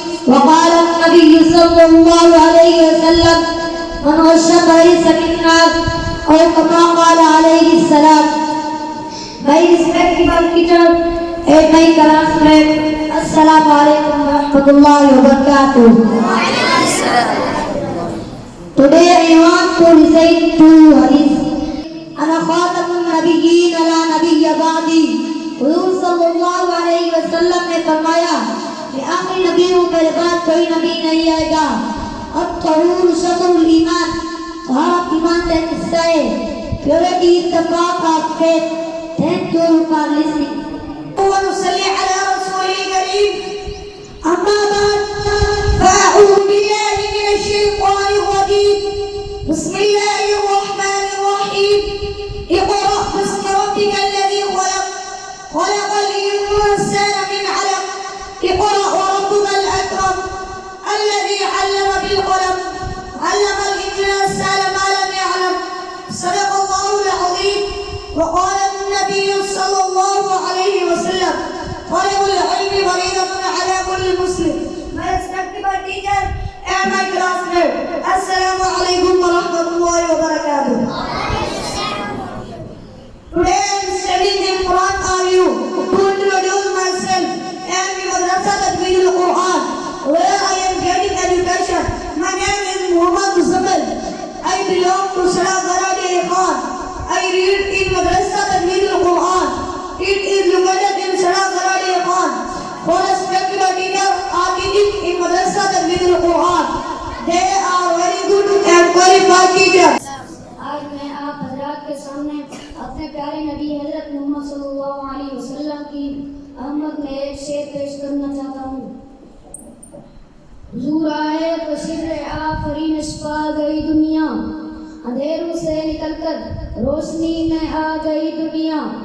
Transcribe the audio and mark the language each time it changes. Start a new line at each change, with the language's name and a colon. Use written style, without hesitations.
Arabic: وقال النبي صلى الله عليه وسلم من غش فليس منا اور کما قال علیہ السلام.
English: My respectable teacher and my classmates,
Arabic: السلام علیکم ورحمۃ اللہ وبرکاتہ.
English: Today I want to recite two hadith.
Arabic: أنا خاتم النبیین لا نبی بعدی.
Urdu: حضور صلی اللہ علیہ وسلم نے فرمایا کہ آخری نبیوں کے بعد کوئی نبی نہیں آئے گا.
Arabic: الطہور شطر الایمان,
Urdu: طہارت ایمان کا حصہ ہے.
English: Purity is the path of faith. Thank you for listening.
Arabic: ونصلي على رسوله الكريم. أما بعد فأعوذ بالله من الشيطان الرجيم. بسم الله الرحمن الرحيم. اقرأ باسم ربك الذي خلق خلق الإنسان من علق اقرأ وربك الأكرم الذي علم بالقلم علم الإنسان ما لم يعلم. صدق الله العظيم. وقال النبي صلى الله عليه وسلم طلب العلم فريضة على كل مسلم.
English: My respectable teacher and my classmate,
Arabic: السلام عليكم ورحمة الله وبركاته.
English: Today I am studying in front of you to introduce myself and the Madrasa Tadweer al-Quran where I am getting education. My name is Muhammad Muzammil. I belong to Salah Garadi Khan. I read in Madrasa Tadweer al-Quran. It is located in Salah Garadi Khan. For respectable teachers are teaching in Madrasa Tadweer al-Quran. They are very good and qualified teachers.
Urdu: آج میں آپ حضرات کے سامنے اپنے پیارے نبی حضرت محمد صلی اللہ علیہ وسلم کی آمد میں ایک شعر پیش کرنا چاہتا ہوں. حضور آئے تو سر آفرین چھپا گئی دنیا, اندھیروں سے نکل کر روشنی میں آ گئی دنیا.